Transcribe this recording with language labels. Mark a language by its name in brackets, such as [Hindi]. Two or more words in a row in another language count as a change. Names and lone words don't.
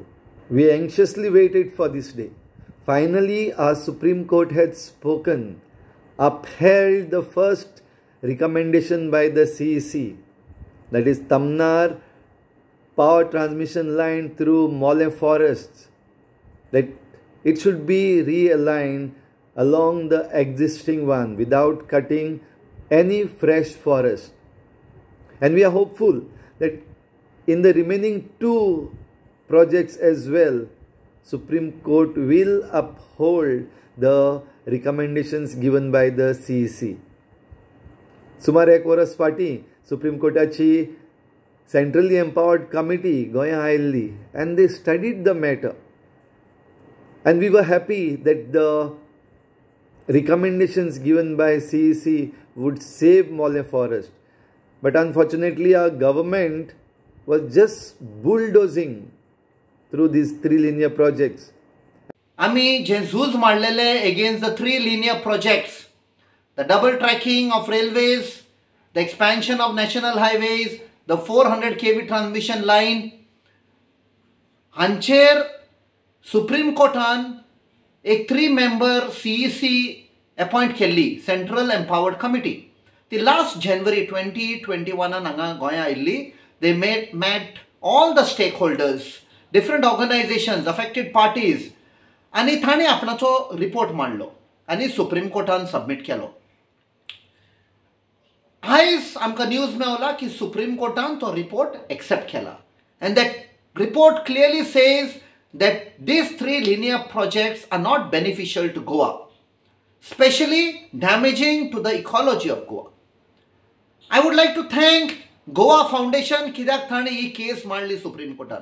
[English] We anxiously waited for this day. Finally, our Supreme Court had spoken, upheld the first recommendation by the CEC, that is Tamnar power transmission line through Mole forests, that it should be realigned along the existing one without cutting any fresh forest. And we are hopeful that in the remaining two projects as well, Supreme Court will uphold the recommendations given by the CEC. [Konkani] सुमार एक वर्स फाटी सुप्रीम कोर्टाची [English] centrally empowered committee [Konkani] गोंया आयिल्ली, [English] and they studied the matter. And we were happy that the recommendations given by CEC would save Mole forest. But unfortunately, our government was just bulldozing through these three linear projects. [Konkani] आम्ही जे झूज मारलेले [English] against the three linear projects, the double tracking of railways, the expansion of national highways, the 400 kV transmission line, [Konkani] हांचेर Supreme Courtan एक 3-member CEC appoint केल्ली, Central Empowered Committee. [English] The last January 2021 Goya illi, they met all the stakeholders, different organizations, affected parties, [Konkani] आणि ताणे आपणाचो रिपोर्ट मांडलो आणि सुप्रीम कोर्टान सबमिट केलो. आयज आमकां न्यूज मेवला की सुप्रीम कोर्टान तो रिपोर्ट एक्सेप्ट केला. [English] And that report clearly says that these 3 linear projects are not beneficial to Goa, especially damaging to the ecology of Goa. I would like to thank Goa Foundation [Konkani] kidak thane ee case madli Supreme Courtan.